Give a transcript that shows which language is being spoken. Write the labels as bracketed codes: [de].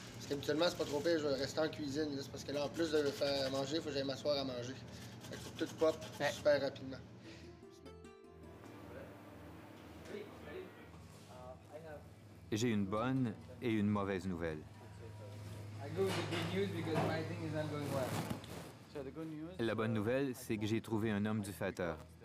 [fr] Parce qu'habituellement, c'est pas trop pire, je vais rester en cuisine. C'est parce que là, en plus de faire manger, il faut que j'aille m'asseoir à manger. Fait que faut que tout pop super rapidement. J'ai une bonne et une mauvaise nouvelle. [en] I go with the good news because my thing is not going well. [fr] La bonne nouvelle, c'est que j'ai trouvé un homme du Fatah.